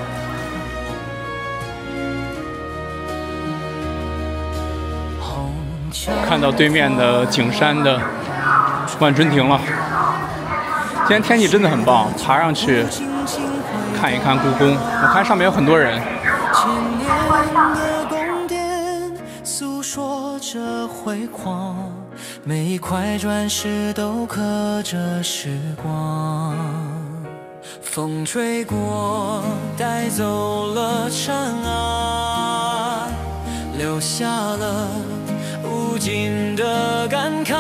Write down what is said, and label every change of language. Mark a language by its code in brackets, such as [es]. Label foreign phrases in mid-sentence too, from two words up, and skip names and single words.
[zh] 看到對面的景山的萬春亭了。今天天氣真的很棒，爬上去看一看故宮，我看上面有很多人。千年的宮殿訴說着輝煌，每一塊磚石都刻着時光。風吹過，帶走了塵埃，留下了無盡的感慨。